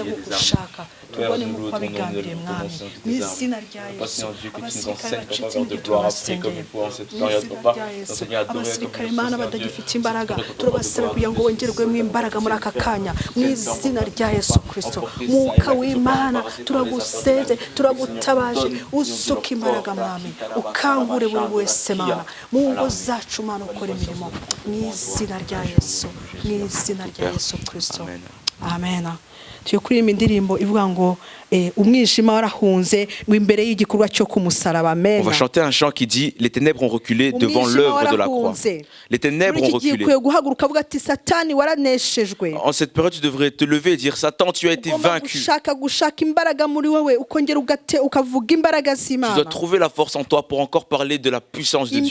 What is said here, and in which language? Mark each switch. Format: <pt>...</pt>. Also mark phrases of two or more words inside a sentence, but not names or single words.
<rw>nk'uko ushaka tubone nk'uko wabigambiriye mwami mu izina rya Yesu abasirikare bacitse mu gituro basengeye mu izina rya Yesu abasirikare Mana badagifite imbaraga turabasaba kugira ngo bongerwemo imbaraga muri aka kanya mu izina rya Yesu Kristo mwuka w'Imana turagusenze turagutabaje usuka imbaraga mwami ukangure buri wese Mana mu ngo zacu Mana ukora imirimo mu izina rya Yesu mu izina rya Yesu Kristo amen. Tuyo kuririmba indirimbo ivuga ngo umwijima warahunze imbere y'igikorwa cyo kumusaraba amen.</rw> <fr>On va chanter un chant qui dit les ténèbres ont reculé devant l'œuvre de la croix. Les ténèbres ont reculé. En cette période tu devrais te lever et dire Satan tu as été vaincu. Tu dois trouver la force en toi pour encore parler de la puissance de Dieu.</fr>